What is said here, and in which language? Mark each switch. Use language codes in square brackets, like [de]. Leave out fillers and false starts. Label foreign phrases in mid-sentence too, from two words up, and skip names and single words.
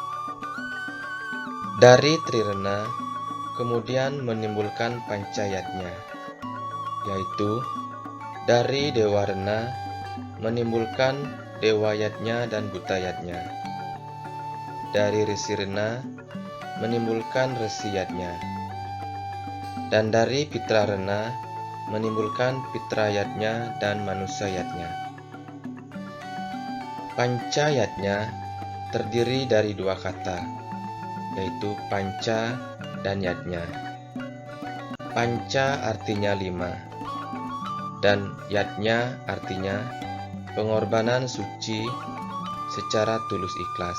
[id] Dari trirena kemudian menimbulkan pancayatnya, yaitu dari dewa rena menimbulkan dewa yatnya dan buta yatnya. Dari resi rena menimbulkan resi yatnya. Dan dari pitra rena menimbulkan pitrayatnya dan manusayatnya. Panca yatnya terdiri dari dua kata, yaitu panca dan yatnya. Panca artinya 5, dan yatnya artinya pengorbanan suci secara tulus ikhlas.